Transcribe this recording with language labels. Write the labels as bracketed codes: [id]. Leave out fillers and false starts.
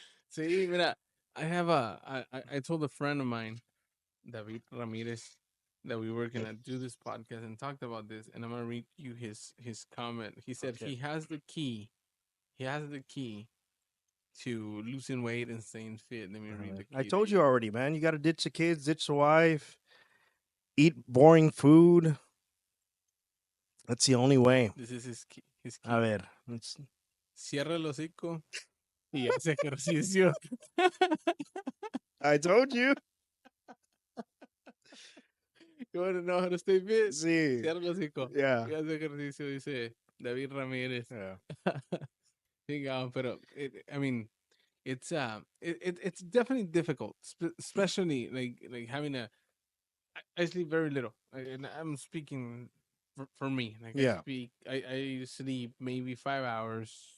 [en] See, [es] mira, [en] I told a friend of mine, David Ramirez, that we were gonna do this podcast and talked about this, and I'm gonna read you his comment. He said Okay. he has the key. He has the key to losing weight and staying fit. Let me read the key. I to told you already, man. You got to ditch the kids, ditch the wife, eat boring food. That's the only way. This is his key. His key. [es] A ver. [en] Let's... [es] Cierra el hocico y hace ejercicio. [en] I told you. You want to know how to stay fit? [es] Sí. Cierra el hocico [en] Yeah. [es] y hace ejercicio, dice David Ramírez. [en] Yeah. [es] Pero [en] I mean, it's definitely difficult, especially like having I sleep very little, and I'm speaking for me. Like Yeah. I sleep maybe 5 hours,